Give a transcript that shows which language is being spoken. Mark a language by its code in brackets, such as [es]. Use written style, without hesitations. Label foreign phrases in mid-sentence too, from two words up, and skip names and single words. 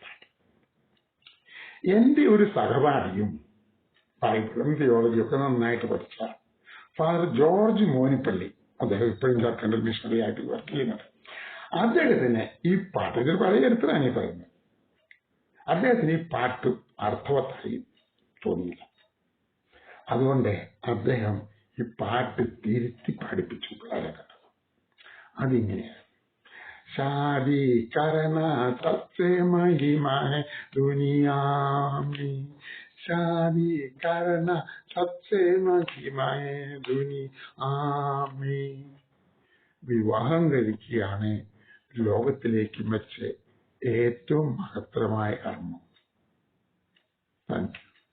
[ml] എന്റെ ഒരു സഹപാഠിയും ബൈബിളും തിയോളജിയും ഒക്കെ നന്നായിട്ട് പഠിച്ച ഫാദർ ജോർജ് മോനിപ്പള്ളി, അദ്ദേഹം ഇപ്പോഴും ജാർഖണ്ഡിൽ മിഷണറി ആയിട്ട് വർക്ക് ചെയ്യുന്നുണ്ട്. അദ്ദേഹത്തിന് ഈ പാട്ട്, ഇതൊരു പഴയ ചരിത്രമാണ് ഈ പറയുന്നത്, അദ്ദേഹത്തിന് ഈ പാട്ട് അർത്ഥവത്തായി തോന്നിയില്ല. അതുകൊണ്ട് അദ്ദേഹം ഈ പാട്ട് തിരുത്തി പഠിപ്പിച്ചു പിള്ളേരെ. അതിങ്ങനെയാണ്: [hi] शादी करना सबसे महिमा है दुनिया में, शादी करना सबसे महिमा है दुनिया में. [ml] വിവാഹം കഴിക്കുകയാണ് ലോകത്തിലേക്ക് വെച്ച് ഏറ്റവും മഹത്തരമായ കർമ്മം. [en] Thank you.